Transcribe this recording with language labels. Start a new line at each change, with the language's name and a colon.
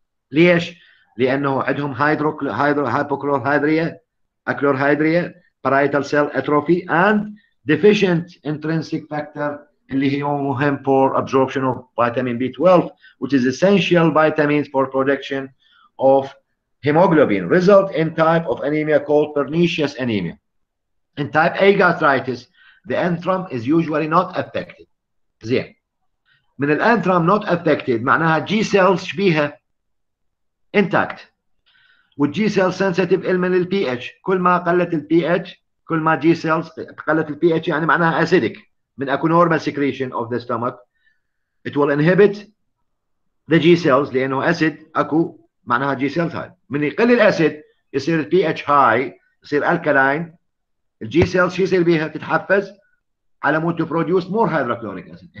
Arabic: ليش؟ لانه عندهم
English: hypochlorhydria, achlorhydria, parietal cell atrophy and deficient intrinsic factor
Arabic: اللي هو مهم
English: for absorption of vitamin B12, which is essential vitamins for production of hemoglobin, result in type of anemia called pernicious anemia. In type A gastritis, the antrum is usually not affected.
Arabic: زين. من الانترم not affected معناها G cells شبيها intact. والجي سيل sensitive علما للبي اتش. كل ما قلت البي اتش كل ما جي سيلز قلت البي اتش يعني معناها acidic. من اكو
English: normal secretion of the stomach it will inhibit the G cells لانه acid
Arabic: اكو معناها
English: G cells هاي.
Arabic: من يقل الاسيد يصير البي اتش هاي يصير alkaline. الجي سيلز شو يصير بيها؟ تتحفز على مود
English: To produce more hydrochloric acid.